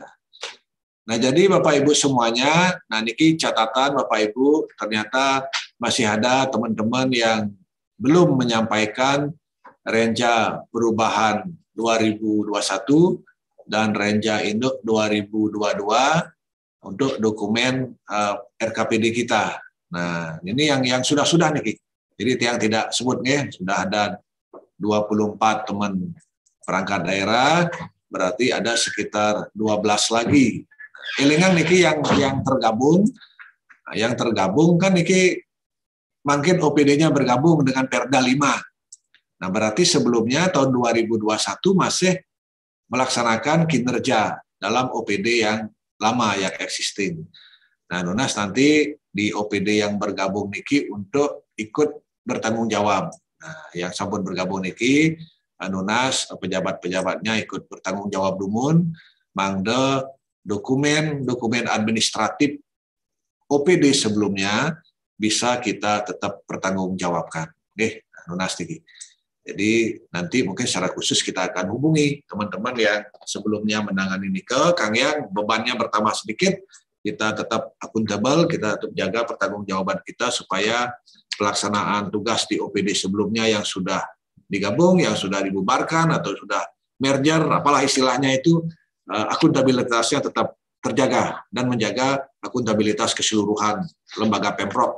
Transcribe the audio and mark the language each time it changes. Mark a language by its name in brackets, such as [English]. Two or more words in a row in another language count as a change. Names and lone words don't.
[Indonesian] Nah, jadi Bapak Ibu semuanya, nah niki catatan Bapak Ibu, ternyata masih ada teman-teman yang belum menyampaikan renja perubahan 2021 dan renja induk 2022 untuk dokumen RKPD kita. Nah, ini yang sudah niki. Jadi yang tidak sebut nih, sudah ada 24 teman perangkat daerah, berarti ada sekitar 12 lagi. [Balinese] Elingan niki [Indonesian] yang tergabung. Nah, yang tergabung kan niki mungkin OPD-nya bergabung dengan Perda 5. Nah, berarti sebelumnya tahun 2021 masih melaksanakan kinerja dalam OPD yang lama yang existing. Nah, Nunas nanti di OPD yang bergabung niki untuk ikut bertanggung jawab. Nah, yang sampun bergabung niki Nunas pejabat-pejabatnya ikut bertanggung jawab [Balinese] dumun, mangde [Indonesian] dokumen administratif OPD sebelumnya bisa kita tetap pertanggungjawabkan. Oke, [Balinese] Nunas niki. [Indonesian] Jadi nanti mungkin secara khusus kita akan hubungi teman-teman yang sebelumnya menangani nike, Kang Yang bebannya bertambah sedikit, kita tetap akuntabel, kita tetap jaga pertanggungjawaban kita supaya pelaksanaan tugas di OPD sebelumnya yang sudah digabung, yang sudah dibubarkan atau sudah merger, apalah istilahnya itu, akuntabilitasnya tetap terjaga dan menjaga akuntabilitas keseluruhan lembaga Pemprov.